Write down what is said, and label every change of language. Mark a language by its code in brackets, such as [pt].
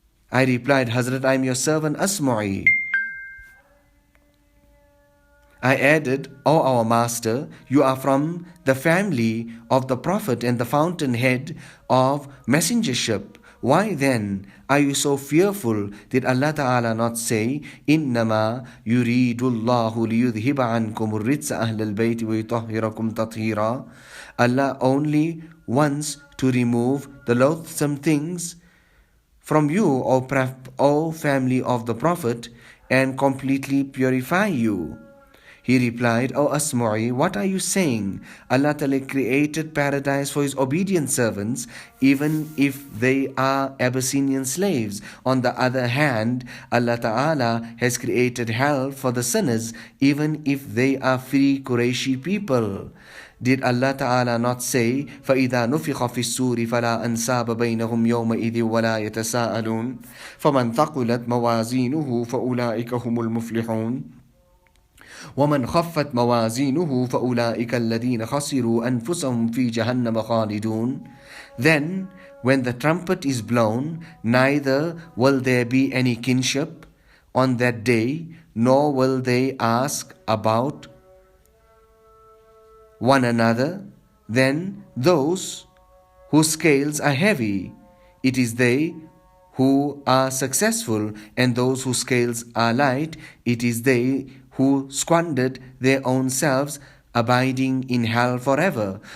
[en] I replied, Hazrat, I am your servant Asma'i. I added, O our master, you are from the family of the Prophet and the fountainhead of messengership. Why then are you so fearful? Did Allah Ta'ala not say, [ar] إِنَّمَا يُرِيدُ اللَّهُ لِيُذْهِبَ عَنْكُمُ الرِّجْسَ أَهْلَ الْبَيْتِ وَيُطَهِّرَكُمْ تَطْهِيرًا? [en] Allah only wants to remove the loathsome things from you, O family of the Prophet, and completely purify you. He replied, O Asma'i, what are you saying? Allah Ta'ala created paradise for His obedient servants, even if they are Abyssinian slaves. On the other hand, Allah Ta'ala has created hell for the sinners, even if they are free Qurayshi people. Did Allah Ta'ala not say, [ar] فَإِذَا نُفِخَ فِي السُّورِ فَلَا أَنْسَابَ بَيْنَهُمْ يَوْمَئِذٍ وَلَا يَتَسَاءَلُونَ فَمَنْ ثَقُلَتْ مَوَازِينُهُ فَأُولَٰئِكَ هُمُ الْمُفْلِحُونَ وَمَنْ خَفَّتْ مَوَازِينُهُ فَأُولَٰئِكَ الَّذِينَ خَسِرُوا أَنفُسَهُمْ فِي جَهَنَّمَ خَالِدُونَ. [en] Then, when the trumpet is blown, neither will there be any kinship on that day, nor will they ask about one another. Then those whose scales are heavy, it is they who are successful, and those whose scales are light, it is they who squandered their own selves, abiding in hell forever.